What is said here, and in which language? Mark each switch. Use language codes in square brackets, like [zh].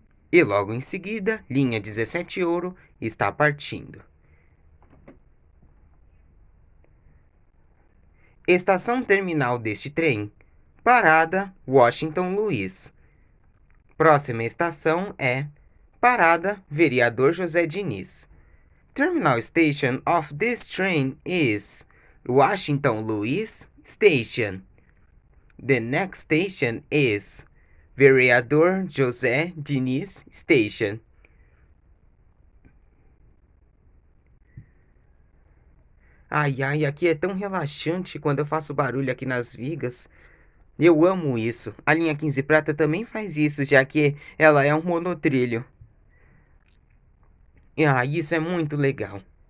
[pt] E logo em seguida, linha 17 Ouro está partindo. Estação terminal deste trem. Parada Washington Luiz. Próxima estação é Parada Vereador José Diniz. [en] Terminal station of this train is Washington Luiz Station. The next station is Vereador José Diniz Station. [pt] Ai, ai, aqui é tão relaxante quando eu faço barulho aqui nas vigas. Eu amo isso. A linha 15 Prata também faz isso, já que ela é um monotrilho. Isso é muito legal.